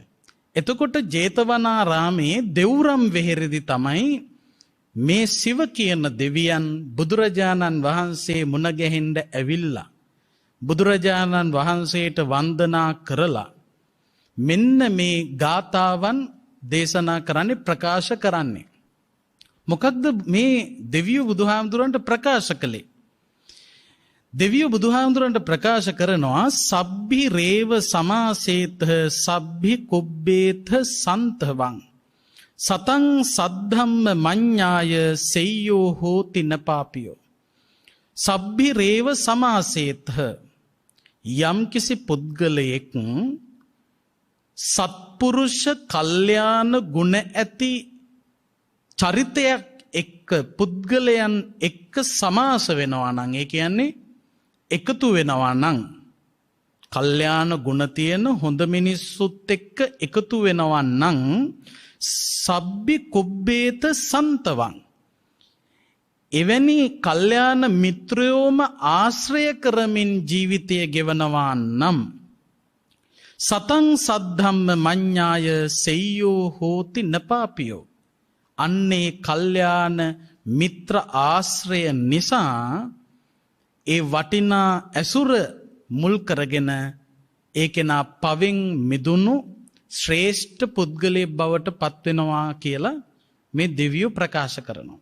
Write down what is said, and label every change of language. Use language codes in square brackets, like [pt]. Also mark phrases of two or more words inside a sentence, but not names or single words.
[si] එතකොට ජේතවනාරාමයේ දෙව්රම් වෙහෙරදී තමයි මේ සිව කියන දෙවියන් බුදුරජාණන් වහන්සේ මුණ ගැහෙන්න ඇවිල්ලා බුදුරජාණන් වහන්සේට වන්දනා කරලා මෙන්න මේ ගාථාවන් දේශනා කරන්නේ ප්‍රකාශ කරන්නේ. මොකක්ද මේ දෙවියෝ බුදුහාමුදුරන්ට ප්‍රකාශ කළේ? දෙවියෝ බුදුහාමුදුරන්ට ප්‍රකාශ කරනවා [pi] සබ්බි රේව සමාසේත සබ්බි කුබ්බේත සන්තවං සතං සද්ධම්ම මඤ්ඤාය සෙය්‍යෝ හෝති නපාපියෝ. සබ්බි රේව සමාසේත [si] යම් කිසි පුද්ගලයෙක් සත්පුරුෂ කල්යාණ ගුණ ඇති චරිතයක් එක්ක පුද්ගලයන් එක්ක සමාස වෙනවා නම් ඒ කියන්නේ එකතු වෙනවා නම් කල්යාණ ගුණ තියෙන හොඳ මිනිස්සුත් එක්ක එකතු වෙනවා නම් [pi] සබ්බි කුබ්බේත සන්තවං [si] එවැනි කල්යාණ මිත්‍රයෝම ආශ්‍රය කරමින් ජීවිතය ගෙවනවා නම් [pi] සතං සද්ධම්ම මඤ්ඤාය සෙය්‍යෝ හෝති නපාපියෝ. [si] අන්නේ කල්යාණ මිත්‍ර ආශ්‍රය නිසා ඒ වටිනා ඇසුර මුල් කරගෙන ඒ කෙනා පවෙන් මිදුණු ශ්‍රේෂ්ඨ පුද්ගලයෙක් බවට පත් වෙනවා කියලා මේ දෙවියෝ ප්‍රකාශ කරනවා.